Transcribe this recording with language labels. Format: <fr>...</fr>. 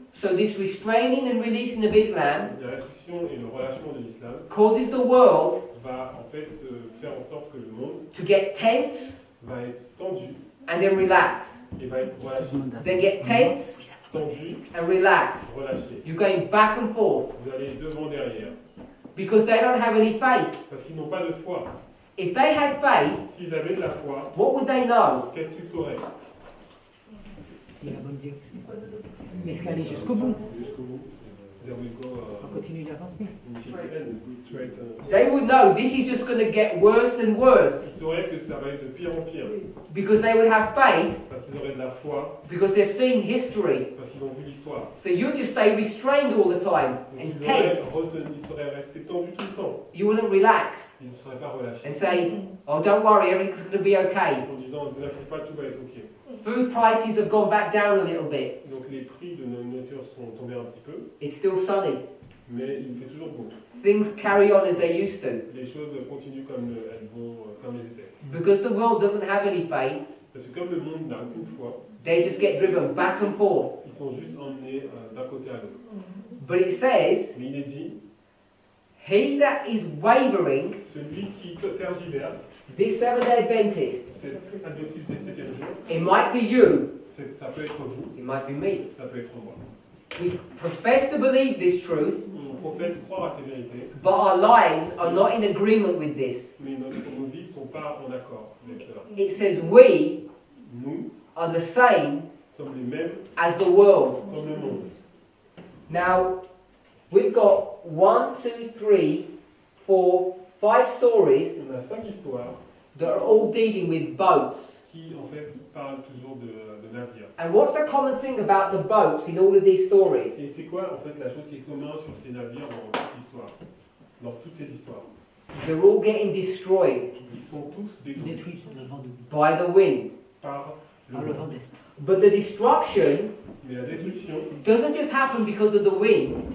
<en>So this restraining and releasing of Islam</en> <fr>La restriction et le relâchement de l'islam</fr> <en>causes the world</en> <fr>va en fait faire en sorte que le monde</fr> <en>to get tense</en> <fr>va être tendu</fr> <en>and then relax.</en> <fr>et va être relâché.</fr> <en>Then get tense</en> <fr>Tendu,</fr> <en>and relax.</en> <fr>relâché.</fr> <en>You're going back and forth</en> <fr>Vous allez devant, derrière.</fr> <en>because they don't have any faith.</en> <fr>Parce qu'ils n'ont pas de foi.</fr> <en>If they had faith,</en> <fr>S'ils avaient de la foi,</fr> <en>what would they know?</en> <fr>qu'est-ce qu'ils sauraient? Il y a la bonne direction. Mais est-ce qu'aller jusqu'au bout? Jusqu'au bout.</fr> <en>There we go.</en> <fr>On continue d'avancer.</fr> <en>Straight. They would know this is just going to get worse and worse</en> <fr>Ils sauraient que ça va être de pire en pire.</fr> <en>because they would have faith</en> <fr>Parce qu'ils auraient de la foi,</fr> <en>because they've seen history.</en> <fr>parce qu'ils ont vu l'histoire.</fr> <en>So you just stay restrained all the time</en> <fr>Donc</fr> <en>and</en> <fr>ils auraient</fr> <en>tense.</en> <fr>ils seraient restés tendus tout le temps.</fr> <en>You wouldn't relax</en> <fr>Ils ne seraient pas relâchés.</fr> <en>and say, oh, don't worry, everything's going to be okay.</en> <fr>En disant, ne vous inquiétez pas, tout va être ok.</fr> <en>Food prices have gone back down a little bit.</en> <fr>Donc les prix de nos nourriture sont tombés un petit peu,</fr> <en>It's still sunny.</en> <fr>mais il fait toujours beau.</fr> <en>Things carry on as they used to.</en> <fr>Les choses continuent comme elles vont, comme elles étaient.</fr> <en>Because the world doesn't have any faith,</en> <fr>Parce que comme le monde n'a aucune foi,</fr> <en>they just get driven back and forth.</en> <fr>ils sont juste emmenés d'un côté à l'autre.</fr> <en>But it says,</en> <fr>Mais il est dit,</fr> <en>he that is wavering,</en> <fr>celui qui tergiverse,</fr> <en>this Seventh-day Adventist,</en> <fr>cet adventiste du 7e jour,</fr> <en>it might be you,</en> <fr>ça peut être vous,</fr> <en>it might be me.</en> <fr>ça peut être moi.</fr> <en>We profess to believe this truth,</en> <fr>On professe croire à ces vérités,</fr> <en>but our lives are not in agreement with this.</en> <fr>mais nos vies ne sont pas en accord avec cela.</fr> <en>It says we</en> <fr>Nous</fr> <en>are the same</en> <fr>sommes les mêmes</fr> <en>as the world.</en> <fr>comme le monde.</fr> <en>Now, we've got 1, 2, 3, 4, 5 stories</en> <fr>On a 5 histoires</fr> <en>that are all dealing with boats.</en> <fr>qui en fait parlent toujours de navires.</fr> <en>And what's the common thing about the boats in all of these stories?</en> <fr>Et c'est quoi en fait la chose qui est commune sur ces navires dans toute l'histoire, dans toutes ces histoires?</fr> <en>They're all getting destroyed</en> <fr>Ils sont tous détruits Détruit par le vent de</fr> <en>by the wind.</en> <fr>par par le le vent vent. d'est.</fr> <en>But the destruction</en> <fr>Mais la destruction,</fr> <en>doesn't just happen because of the wind,</en>